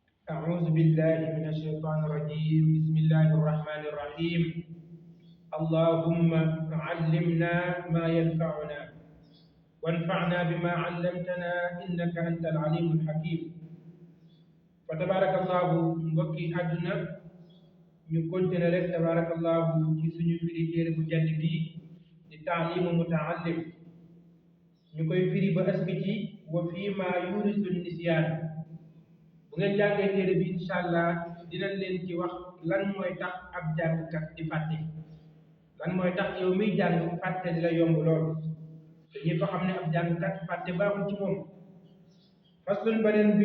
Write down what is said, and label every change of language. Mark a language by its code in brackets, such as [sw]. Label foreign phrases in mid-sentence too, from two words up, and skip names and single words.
[ar] أعوذ بالله من الشيطان الرجيم بسم الله الرحمن الرحيم اللهم علمنا ما ينفعنا وانفعنا بما علمتنا إنك أنت العليم الحكيم فتبارك الله [wo] mbokki àdduna ñu continuer rek tabarakallahu ci suñu firi téere bu jàdd bi di taalimu mutaallim ñu koy firi ba aski ci [ar] وفيما يورث النسيان [wo] bu ngeen jàngee téere bi incha allah dinañ leen ci wax lan mooy tax ab jàngkat di fàtte lan mooy tax yow miy jàng fàtte di la yomb lool te ñëpp xam ne ab jàngkat fàtte baaxul ci moom faslun beneen bi